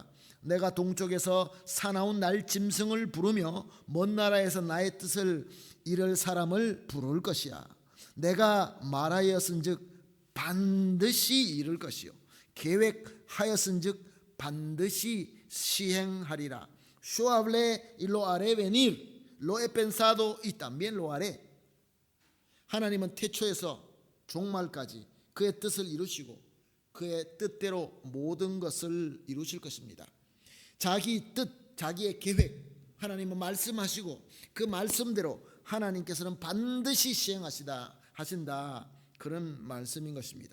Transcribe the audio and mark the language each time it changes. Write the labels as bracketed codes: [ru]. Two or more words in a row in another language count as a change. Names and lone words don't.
[ko] 내가 동쪽에서 사나운 날 짐승을 부르며 먼 나라에서 나의 뜻을 이룰 사람을 부를 것이야. 내가 말하였은즉 반드시 이룰 것이요 계획하였은즉 반드시 시행하리라. [es] Yo hablé y lo haré venir, lo he pensado y también lo haré. [ko] 하나님은 태초에서 종말까지 그의 뜻을 이루시고 그의 뜻대로 모든 것을 이루실 것입니다. 자기 뜻, 자기의 계획, 하나님은 말씀하시고 그 말씀대로 하나님께서는 반드시 하신다, 그런 말씀인 것입니다.